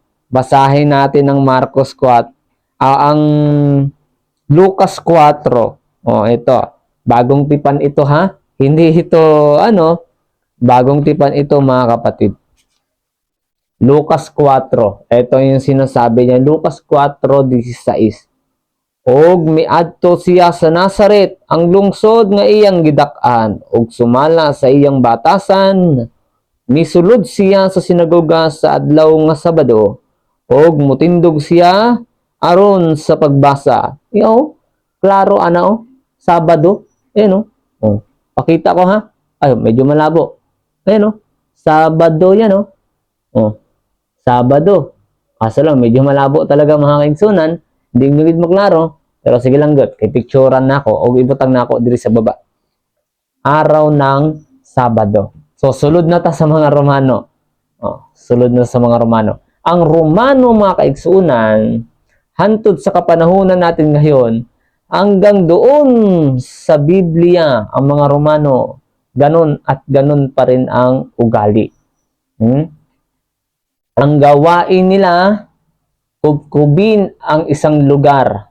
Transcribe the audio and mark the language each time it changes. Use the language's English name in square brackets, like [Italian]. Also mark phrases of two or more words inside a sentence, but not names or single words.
[Filipino] Basahin natin ang Marcos 4, ang Lucas 4. Ito. Bagong tipan ito ha. Hindi ito, bagong tipan ito mga kapatid. Lucas 4. Ito yung sinasabi niya. Lucas 4:16. [Cebuano] Og miadto siya sa Nazaret, ang lungsod nga iyang gidak-an, og sumala sa iyang batasan. Misulod siya sa sinagoga sa adlaw nga Sabado, og mutindog siya aron sa pagbasa. Klaro Sabado. Pakita ko ha. [Filipino] Ay, medyo malabo. Sabado yan Sabado. Kaso lang, medyo malabo talaga [Cebuano] mga kaigsunan. [Filipino] Hindi nyo maklaro. [Cebuano] Pero sige lang good, kay picturean na ako o ibutang na ako diri sa baba. [Filipino] Araw ng Sabado. [Cebuano] So sulod na ta sa mga Romano. Sulod na sa mga Romano. [Filipino] Ang Romano mga kaigsuunan, hantod sa kapanahunan natin ngayon, hanggang doon sa Biblia, ang mga Romano, ganun at ganun pa rin ang ugali. Ang gawain nila, kubkubin ang isang lugar.